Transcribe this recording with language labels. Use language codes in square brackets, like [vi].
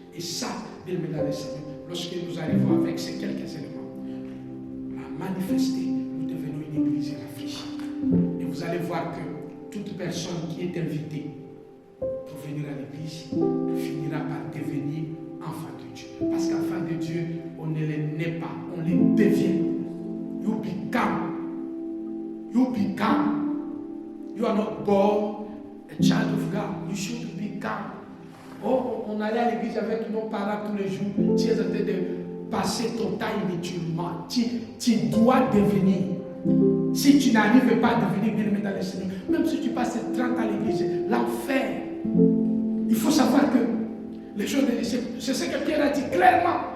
[fr] Et ça, bien aimé dans le Seigneur, lorsque nous arrivons avec ces quelques éléments à manifester, nous devenons une église réfléchie. Et vous allez voir que toute personne qui est invitée pour venir à l'église finira par devenir enfant de Dieu. Parce qu'enfant de Dieu, on ne les naît pas, on les devient. [en] You become. You become. You are not born a child of God. You should become. [fr] Oh, on allait à l'église avec nos parents tous les jours. Tu es en train de passer ton temps inutilement. Tu dois devenir. Si tu n'arrives pas à devenir bien-aimé dans le Seigneur, même si tu passes 30 ans à l'église, l'enfer. Il faut savoir que les choses de l'Église, c'est ce que Pierre a dit clairement.